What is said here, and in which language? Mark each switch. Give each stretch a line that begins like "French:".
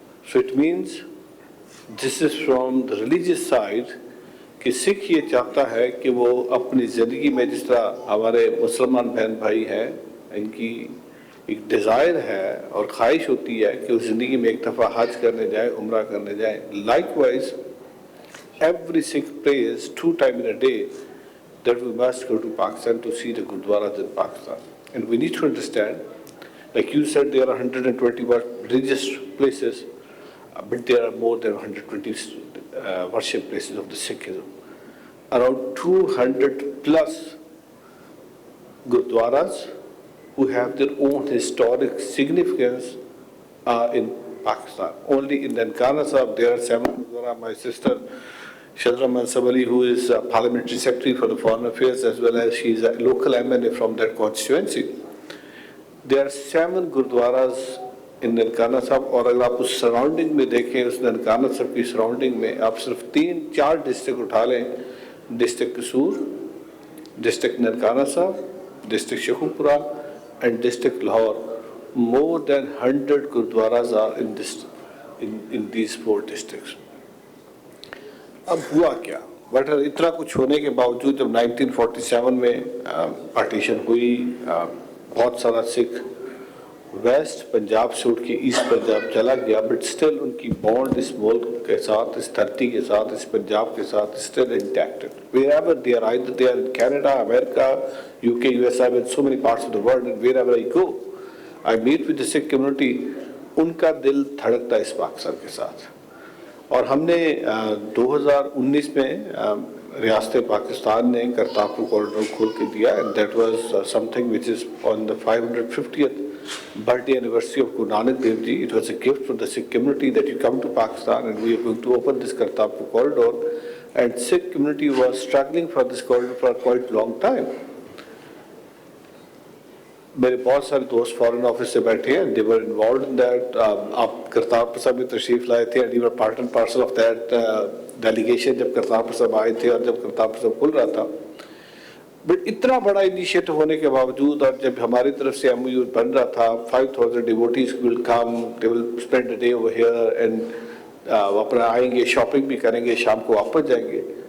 English: So it means this is from the religious side
Urdu: کہ سکھ یہ چاہتا ہے کہ وہ اپنی زندگی میں جس طرح ہمارے مسلمان بہن بھائی ہیں ان کی ایک ڈیزائر ہے اور خواہش ہوتی ہے کہ وہ زندگی میں ایک دفعہ حج کرنے جائے, عمرہ کرنے جائے.
English: Likewise every Sikh prays 2 times in a day that we must go to Pakistan to see the Gurdwaras in Pakistan. And we need to understand, like you said, there are 120 religious places, but there are more than 120 worship places of the Sikhism. Around 200 plus Gurdwaras who have their own historic significance are in Pakistan. Only in Nankana Sahib there are 7 Gurdwaras. My sister Shadra Mansab Ali, who is Parliamentary Secretary for the Foreign Affairs, as well as she is a local MNA from that constituency. There are 7 Gurdwaras in Nankana Sahib,
Urdu: اور اگر آپ اس surrounding میں دیکھیں, اس ننکانہ صاحب کی surrounding میں آپ صرف 3-4 ڈسٹرکٹ اٹھا لیں, ڈسٹرکٹ قصور, ڈسٹرکٹ ننکانہ صاحب, district Sheikhupura and district Lahore.
English: More than 100 Gurdwaras are in these 4 districts.
Urdu: اب ہوا کیا, بٹ اتنا کچھ ہونے کے باوجود جب 1947 میں پارٹیشن ہوئی, بہت سارا سکھ ویسٹ پنجاب سے اٹھ کے ایسٹ پنجاب چلا گیا, بٹ اسٹل ان کی بانڈ اس ملک کے ساتھ, اس دھرتی کے ساتھ, اس پنجاب کے ساتھ still انٹیکٹڈ.
English: wherever they are, either they are in Canada, America, UK, US, I'm in so many parts of the world, and wherever I go, I meet with the Sikh community,
Urdu: ان کا دل دھڑکتا ہے اس پاکستان کے ساتھ. اور ہم نے 2019 میں ریاست پاکستان نے کرتارپور کوریڈور کھول کے دیا,
English: and that was something which is on the 550th birthday anniversary of Guru Nanak Dev Ji. It was a gift from the Sikh community that you come to Pakistan and we are going to open this Kartarpur corridor. And Sikh community was struggling for this corridor for quite a long time.
Urdu: میرے بہت سارے دوست foreign office سے بیٹھے ہیں,
English: they were involved in that.
Urdu: آپ کرتارپور صاحب میں تشریف لائے تھے,
English: and you were part and parcel of that delegation
Urdu: جب کرتارپور صاحب آئے تھے اور جب کرتارپور صاحب کھل رہا تھا. بٹ اتنا بڑا انیشیٹو ہونے کے باوجود, اور جب ہماری طرف سے MOU بن رہا تھا,
English: 5,000 devotees will come, they will spend a day over here and
Urdu: اپنا آئیں گے, شاپنگ بھی کریں گے, شام کو واپس جائیں گے.